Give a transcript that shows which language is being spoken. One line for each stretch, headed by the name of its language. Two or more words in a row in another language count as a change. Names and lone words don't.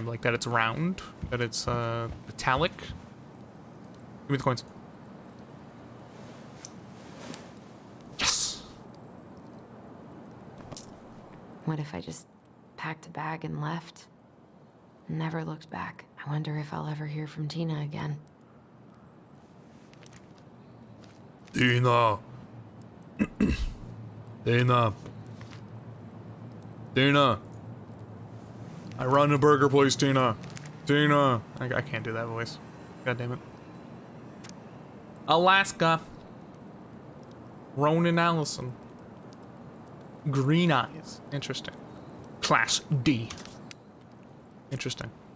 English: Like that it's round? That it's metallic? Give me the coins. Yes! What if I just packed a bag and left? Never looked back. I wonder if I'll ever hear from Tina again. Tina. Tina. Tina. I run a burger place, Tina. Tina. I can't do that voice. God damn it. Alaska. Ronan Allison. Green eyes. Interesting. Class D. Interesting.